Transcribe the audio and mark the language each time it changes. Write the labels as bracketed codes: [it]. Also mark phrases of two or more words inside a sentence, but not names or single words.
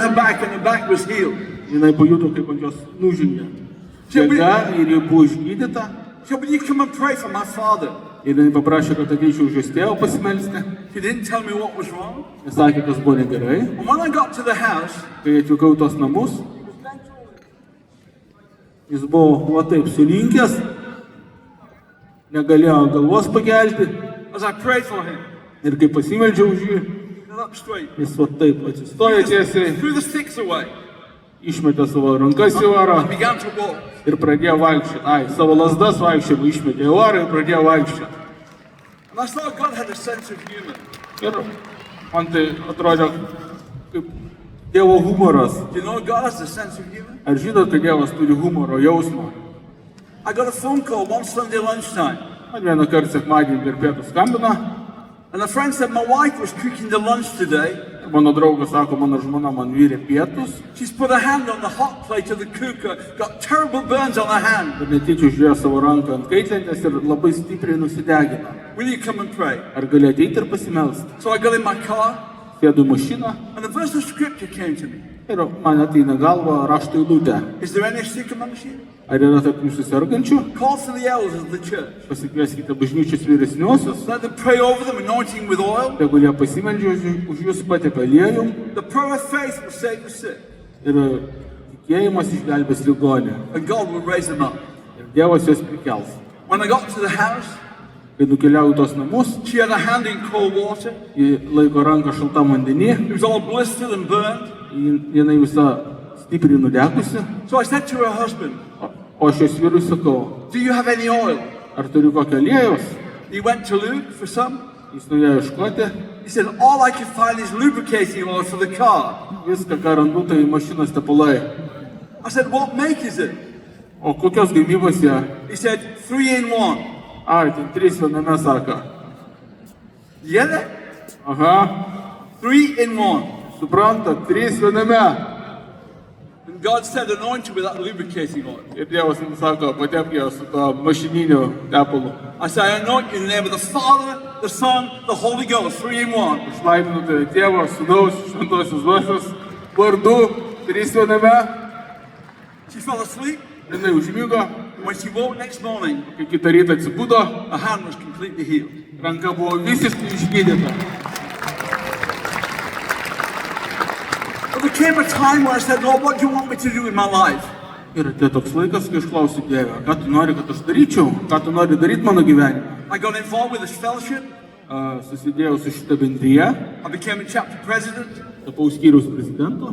[en] back and the back was healed. [lt] Jinai pajuto, kaip ant jos nužengė jėga ir ji buvo išgydyta. [en] She said, will you come and pray for my father? [lt] Ir jinai paprašė, kad ateičiau už jos tėvą pasimelsti. [en] She didn't tell me what was wrong. [lt] Jis sakė, kas buvo negerai. [en] And when I got to the house, [lt] Kai atvykau į tos namus, jis buvo va taip sulinkęs, negalėjo galvos pakelti. [en] as I prayed for him, [lt] Ir kai pasimeldžiau už jį, [en] he got up straight, [lt] jis va taip atsistojo tiesiai, [en] threw the sticks away, [lt] išmetė savo rankas į orą [en] and began to walk. [lt] ir pradėjo vaikščioti. Savo lasdas vaikščiojimą išmetė į orą ir pradėjo vaikščioti. [en] And I thought God had a sense of humor. [lt] Ir man tai atrodė kaip Dievo humoras. [en] Do you know God has a sense of humor? [lt] Ar žinot, kad Dievas turi humoro jausmą? [en] I got a phone call one Sunday lunchtime, [lt] Man vieną kartą sekmadienį per pietų skambina [en] and a friend said, my wife was cooking the lunch today. [lt] ir mano draugas sako, mano žmona man virė pietus [en] She's put her hand on the hot plate of the cooker, got terrible burns on her hand. [lt] ir netyčia uždėjo savo ranką ant kaitlentės ir labai stipriai nusidegino. [en] Will you come and pray? [lt] Ar gali ateiti ir pasimelsti? [en] So I got in my car, [lt] Sėdu į mašiną [en] and the verse of scripture came to me. [lt] ir man ateina galva rašto eilutė. [en] Is there any sick amongst you? [lt] Ar yra tarp jūsų sergančių? [en] Call for the elders of the church. [lt] Pasikvieskite bažnyčios vyresniuosius, [en] Let them pray over them, anointing with oil. [lt] tegul jie pasimeldžia už jūsų patepę aliejum [en] The prayer of faith will save the sick, [lt] ir tikėjimas išgelbės ligonį. [en] and God will raise them up. [lt] Ir Dievas juos prikels. [en] When I got to the house, [lt] Kai nukeliauju tos namus, [en] she had a hand in cold water. [lt] ji laiko ranką šaltam vandenį, [en] It was all blistered and burned. [lt] jinai visa stipriai nudekusi, [en] So I said to her husband, [lt] o aš jos vyrui sakau, [en] do you have any oil? [lt] ar turiu kokio aliejaus? [en] He went to Luke for some. [lt] Jis nuėjo ieškoti, [en] He said, all I can find is lubricating oil for the car. [lt] viską, ką randu, tai mašinos tepalai. [en] I said, what make is it? [lt] O kokios gamybos jie? [en] He said, 3 in 1. [lt] Ai, ten 3 viename sako. [en] You get that? Aha, 3 in 1. [lt] supranta, 3 viename. [en] And God said, anoint you with that lubricating oil. [lt] Ir Dievas man sako, patepk ją su to mašininiu tepalu. [en] I say, I anoint you in the name of the Father, the Son, the Holy Ghost, 3 in 1. [lt] Išlaiminu tave Tėvo, Sūnaus, Šventosios Dvasios vardu, 3 viename. [en] She fell asleep. [lt] Jinai užmygo, [en] When she woke next morning, [lt] kai kitą rytą atsibudo, [en] her hand was completely healed. [lt] ranka buvo visiškai išgydyta. [en] But there came a time when I said, Lord, what do you want me to do with my life? [lt] Ir atėjo toks laikas, kai aš klausiu Dievę, ką tu nori, kad aš daryčiau, ką tu nori daryti mano gyvenime. [en] I got involved with this fellowship. [lt] Susidėjau su šitą bendryje, [en] I became a chapter president. [lt] tapau skyriaus prezidentu